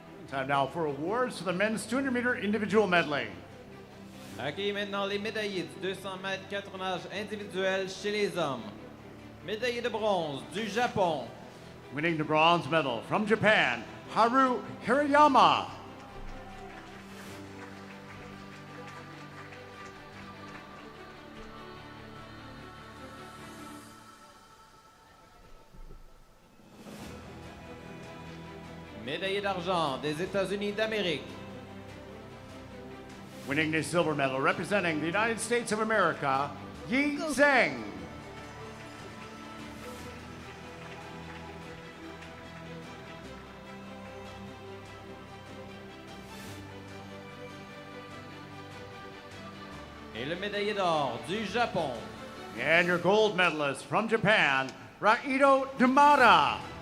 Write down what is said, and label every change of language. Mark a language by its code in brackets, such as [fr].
[en] Time now for awards for the men's 200-meter individual medley. [fr] Accueillez maintenant les médaillés du 200 mètres 4 nages individuel chez les hommes. Médaillé de bronze du Japon. [en] Winning the bronze medal from Japan, Haru Hirayama. [fr] Médaillé d'argent des États-Unis d'Amérique. [en] Winning the silver medal, representing the United States of America, Yi Zheng. [fr] Et le médaillé d'or du Japon. [en] And your gold medalist from Japan, Raido Dumada.